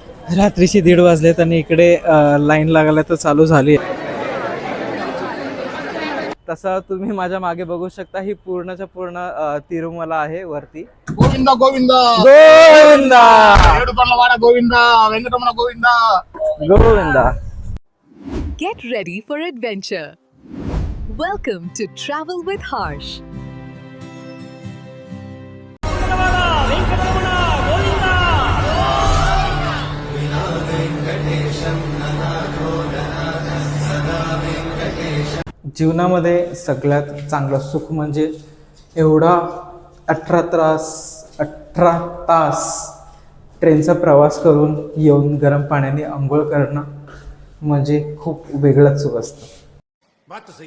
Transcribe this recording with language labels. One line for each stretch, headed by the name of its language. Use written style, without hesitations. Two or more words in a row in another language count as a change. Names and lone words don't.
Marathi: रात्रीचे 1:30 वाजलेत आणि इकडे लाईन लागायला तर चालू झाली आहे. तसं तुम्ही माझ्या मागे बघू शकता, ही पूर्णच्या पूर्ण तिरुमला आहे वरती. गोविंदा गोविंदा गोविंदा
Telugu: ఏడుకొండలవాడ గోవిందా వెంకటరమణ గోవిందా
Marathi: गोविंदा.
English: Get ready for adventure. Welcome to Travel with Harsh.
Marathi: जीवनामध्ये सगळ्यात चांगलं सुख म्हणजे एवढा 18 तास ट्रेनचा प्रवास करून येऊन गरम पाण्याने आंघोळ करणं म्हणजे खूप वेगळंच सुख असतं.